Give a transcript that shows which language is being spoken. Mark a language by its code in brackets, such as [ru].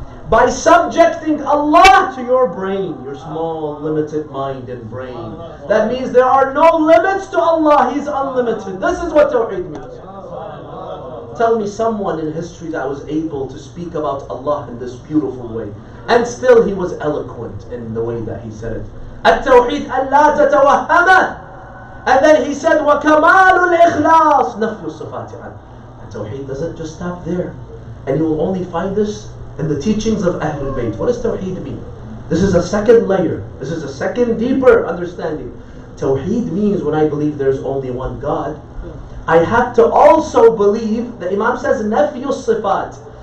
[en] By subjecting Allah to your brain, your small, limited mind and brain. That means there are no limits to Allah. He's unlimited. This is what Tawheed means. Tell me someone in history that was able to speak about Allah in this beautiful way. And still he was eloquent in the way that he said it. [ar] At-Tawheed an-la tatawahhama. [en] And then he said, [ar] وَكَمَالُ الْإِخْلَاصِ نَفْيُ الصِّفَاتِ عَنْهُ. [en] Tawheed doesn't just stop there. And you will only find this in the teachings of Ahlul Bayt. What does Tawheed mean? This is a second layer. This is a second deeper understanding. Tawheed means when I believe there's only one God, I have to also believe, the Imam says, Nafyu Sifat.